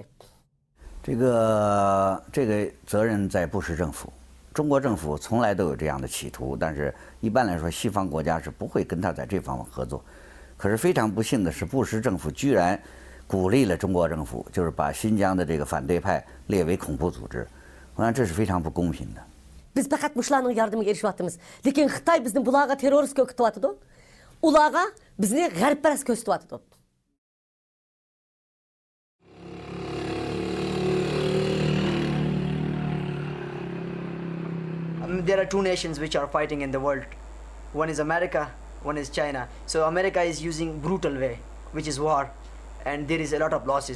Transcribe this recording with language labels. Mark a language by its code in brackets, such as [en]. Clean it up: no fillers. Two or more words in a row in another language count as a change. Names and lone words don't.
[zh] 这个责任在布什政府，中国政府从来都有这样的企图，但是一般来说，西方国家是不会跟他在这方面合作。可是非常不幸的是，布什政府居然鼓励了中国政府，就是把新疆的这个反对派列为恐怖组织。我想这是非常不公平的。 [uz] Biz faqat muşlarning yardımıga erişiyapmiz. Lekin Xitoy bizni bularga terrorist ko'rsatyapti. Ularga bizni g'arbparast ko'rsatyapti. [en] There are two nations which are fighting in the world. One is America, one is China. So America is using brutal way, which is war, and there is a lot of losses.